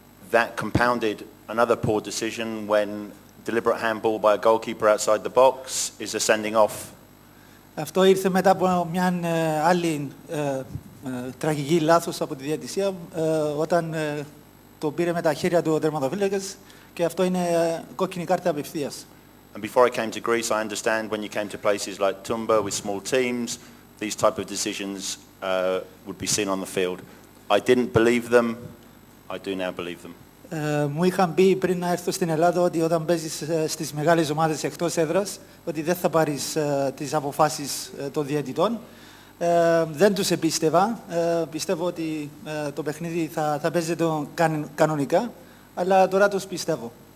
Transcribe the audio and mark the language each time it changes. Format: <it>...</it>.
<en>That compounded another poor decision when deliberate handball by a goalkeeper outside the box is a sending off.</en> <el>Αυτό ήρθε μετά από μια άλλη τραγική λάθος από τη διαιτησία όταν το πήρε με τα χέρια του ο τερματοφύλακας και αυτό είναι κόκκινη κάρτα απευθείας.</el> <en>And before I came to Greece, I understand when you came to places like Tumba with small teams, these type of decisions would be seen on the field. I didn't believe them. I do now believe them.</en> <el>Μου είχαν πει πριν να έρθω στην Ελλάδα ότι όταν παίζεις στις μεγάλες ομάδες εκτός έδρας ότι δεν θα πάρεις τις αποφάσεις των διαιτητών. Δεν τους επίστευα. Πιστεύω ότι το παιχνίδι θα παίζεται κανονικά, αλλά τώρα τους πιστεύω.</el>